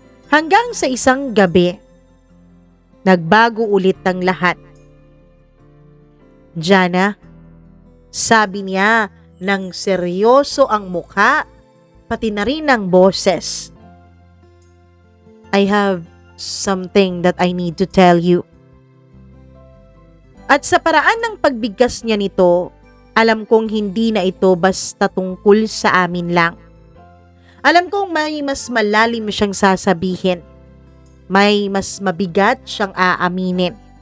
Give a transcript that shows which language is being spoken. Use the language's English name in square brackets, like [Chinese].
[Filipino] Hanggang sa isang gabi, nagbago ulit ang lahat. Jana, sabi niya nang seryoso ang mukha, pati na rin ang boses. [English] I have something that I need to tell you. [Filipino] At sa paraan ng pagbigkas niya nito, alam kong hindi na ito basta tungkol sa amin lang. Alam kong may mas malalim siyang sasabihin. May mas mabigat siyang aaminin.